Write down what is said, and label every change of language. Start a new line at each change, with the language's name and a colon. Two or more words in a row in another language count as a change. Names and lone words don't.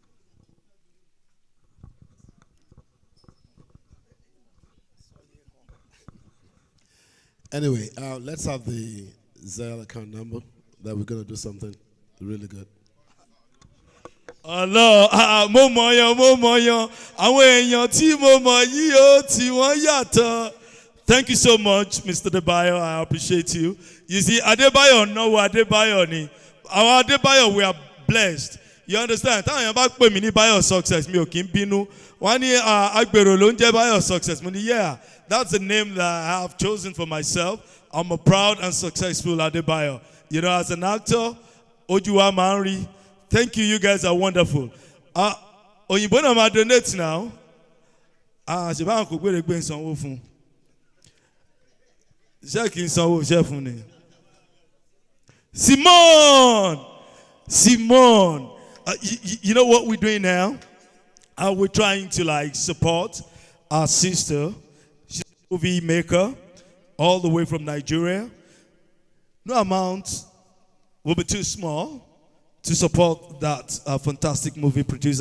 English: Anyway, let's have the Zelle account number that we're going to do something really good.
Yoruba: Allah, mo mọ̀ yan. Àwọn èèyàn tí mo mọ̀ yìí ó tí wọ́n yàtọ̀.
English: Thank you so much, Mr. Adebayo. I appreciate you. You see, Adebayo no Adebayo ni. Our Adebayo, we are blessed. You understand?
Yoruba: Táwọn èèyàn bá pè mí ní Bayo Success, mi ò kí ń bínú. Wọ́n ní agbèrò ló ń jẹ́ Bayo Success. Mo ní,
English: yeah, that's the name that I have chosen for myself. I'm a proud and successful Adebayo. You know, as an actor, Ojuwa Manri. Thank you, you guys are wonderful.
Yoruba: Òyìnbó náà máa donate now. Ṣé báwọn kò gbére gbé ìsanwó fún? Ṣé kì í sanwó iṣẹ́ fún ni?
English: Simon! Simone. You know what we're doing now? We're trying to like support our sister. She's a movie maker all the way from Nigeria. No amount will be too small to support that fantastic movie producer.